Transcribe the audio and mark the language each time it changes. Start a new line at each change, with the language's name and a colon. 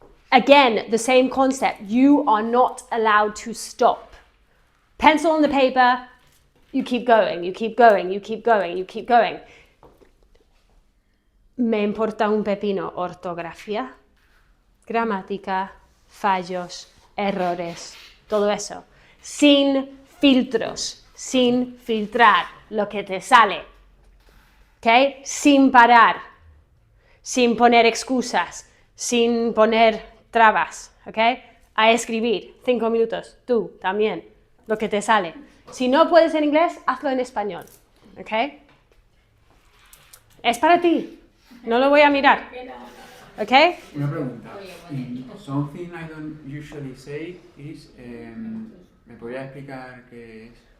English: Again, the same concept. You are not allowed to stop. Pencil on the paper, you keep going, you keep going, you keep going, you keep going.
Spanish: Me importa un pepino ortografía, gramática, fallos, errores, todo eso. Sin filtros, sin filtrar lo que te sale. ¿Ok? Sin parar, sin poner excusas, sin poner trabas. ¿Ok? A escribir, 5 minutos, tú también. Lo que te sale. Si no puedes en inglés, hazlo en español. ¿Ok? Es para ti. No lo voy a mirar. ¿Ok? Una pregunta.
English: Something I don't usually say is...
Spanish: ¿me podría explicar qué es?